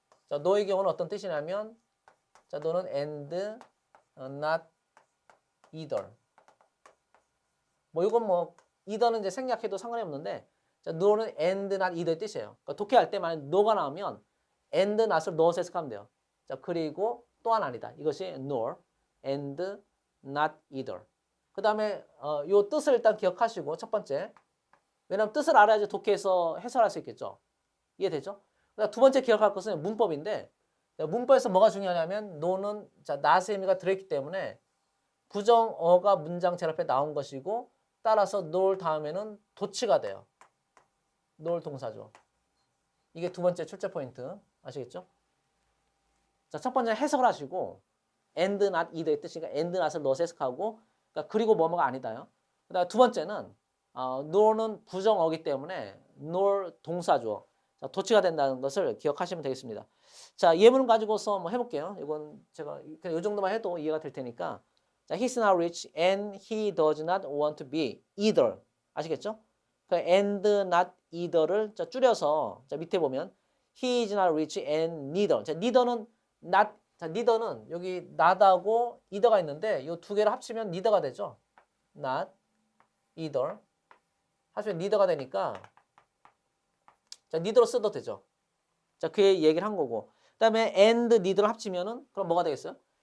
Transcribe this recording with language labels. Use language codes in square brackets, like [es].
[ko] 자, no의 경우는 어떤 뜻이냐면 자, 너는 [en] and not either. [ko] 뭐 이건 뭐 either는 이제 생략해도 상관이 없는데 자, no는 [en] and not either [ko] 의 뜻이에요. 그러니까 독해할 때 만약 no가 나오면 and not을 넣어서 해석하면 돼요. 자, 그리고 또한 아니다. [en] 이것이 nor and not either. [ko] 그 다음에 요 뜻을 일단 기억하시고 첫 번째. 왜냐하면 뜻을 알아야지 독해에서 해설할 수 있겠죠. 이해되죠? 그다음 두 번째 기억할 것은 문법인데 문법에서 뭐가 중요하냐면 no는 자, not의 의미가 들어있기 때문에 부정어가 문장 제일 앞에 나온 것이고 따라서 nor 다음에는 도치가 돼요. nor 동사죠. 이게 두 번째 출제 포인트 아시겠죠? 자, 첫 번째 해석을 하시고 [en] and not either [ko] 의 뜻이니까 and not을 넣어서 해석하고 그러니까 그리고 뭐뭐가 아니다요. 그다음 두 번째는 nor는 부정어기 때문에 nor 동사죠. 자, 도치가 된다는 것을 기억하시면 되겠습니다. 자, 예문을 가지고서 한번 해볼게요. 이건 제가 그냥 이 정도만 해도 이해가 될 테니까. [en] 자, he's not rich and he does not want to be either. [ko] 아시겠죠? 그 and not either를 자, 줄여서 자, 밑에 보면 [en] he is not rich and neither. [ko] 자, neither는 not 자, neither는 여기 not하고 either가 있는데 이 두 개를 합치면 neither가 되죠. not either. 하시면 neither가 되니까 자, neither로 써도 되죠. 자, 그 얘기를 한 거고. 그다음에 and neither를 합치면은 그럼 뭐가 되겠어요?